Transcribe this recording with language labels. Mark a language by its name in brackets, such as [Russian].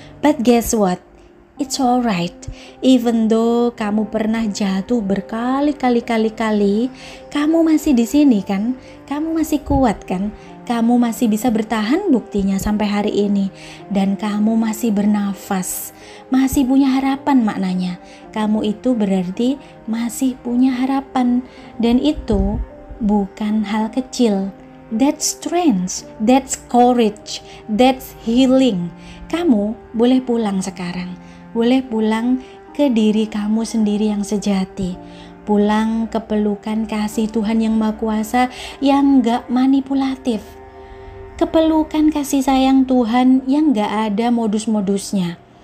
[English] But guess what? It's alright. Even though [Indonesian] kamu pernah jatuh berkali-kali, kamu masih di sini kan? Kamu masih kuat kan? Kamu masih bisa bertahan buktinya sampai hari ini. Dan kamu masih bernafas. Masih punya harapan maknanya. Kamu itu berarti masih punya harapan. Dan itu bukan hal kecil. [English] That's strength, that's courage, that's healing. [Indonesian] Kamu boleh pulang sekarang. Boleh pulang ke diri kamu sendiri yang sejati. Pulang ke pelukan kasih Tuhan yang Maha Kuasa yang gak manipulatif. Kepelukan kasih sayang Tuhan yang gak ada modus-modusnya.